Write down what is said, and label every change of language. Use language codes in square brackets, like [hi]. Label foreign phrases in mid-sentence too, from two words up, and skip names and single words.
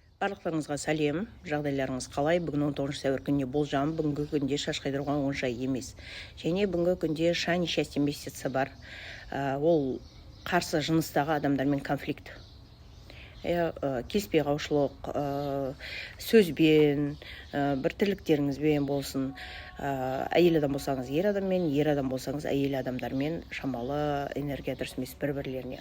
[kk] Барлықтарыңызға сәлем, жағдайларыңыз қалай? Бүгін 19 сәуір күніне болжам, бүгінгі күнде шаш қайдыруға оңай емес. Және бүгінгі күнде шани счастье месяцы бар. Ол қарсы жыныстағы адамдармен конфликт. Келіспей қалушылық, сөзбен, бір тірліктеріңізбен болсын. Әйел адам болсаңыз ер адаммен, ер адам болсаңыз әйел адамдармен шамалы энергия дұрыс емес бір-бірлеріне.